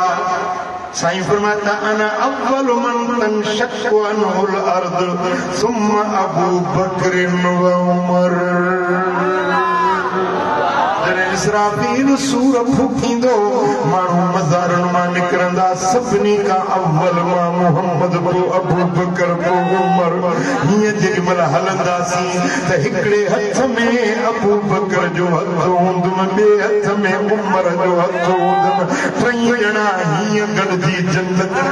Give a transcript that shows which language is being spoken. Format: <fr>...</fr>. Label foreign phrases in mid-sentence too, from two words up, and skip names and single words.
<sd>साईं फरमाता</sd> <ar>أنا أول من تنشق عنه الأرض ثم أبو بكر وعمر.</ar> <sd>जॾहिं इसराफील सूर फूकींदो माण्हू मज़ारन मां निकिरंदा सभिनी खां अव्वल मां मोहम्मद पोइ अबू बकर पोइ उमर। हीअं जेॾीमहिल हलंदासीं त हिकिड़े हथ में अबू बकर जो हथ हूंदुमि, ॿिए हथ में उमर जो हथ हूंदुमि, टई ॼणा हीअं गॾिजी जन्नत</sd>